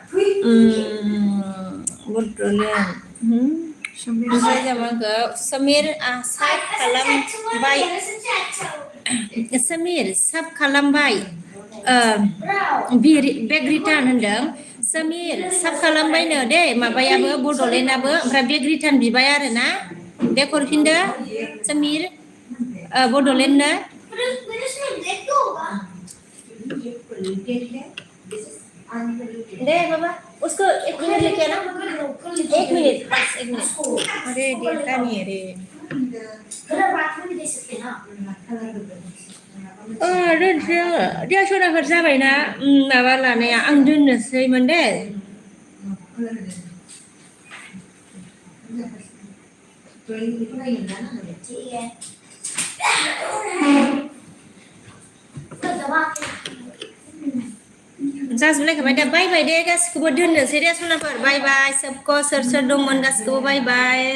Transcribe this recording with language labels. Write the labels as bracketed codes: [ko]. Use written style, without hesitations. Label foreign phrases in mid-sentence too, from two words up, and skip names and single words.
[brx] बड'लेण्ड ओमफ्राय जामाखौ समिर साब खालामबाय बेग रिटार्न होनदों समीर साब खालामबायनो दे माबायाबो बड'लेण्डआबो ओमफ्राय बेग रिटार्न बिबाय आरो ना दे हरफिनदो समीर बड'लेण्डनो [hi] दे बाबा उसको 1 मिनट लेके आना 1 मिनट बस 1 मिनट अरे देता नहीं अरे [brx] दोनसै dia सदाफोर जाबायना माबा लानाया आं दोननोसैमोन दे जाजोबलायखाबाय दा [en] bye bye [brx] दे गासिखौबो दोननोसै दे सनाफोर [en] bye bye [brx] सबको सोर सोर दंमोन गासिखौबो [en] bye bye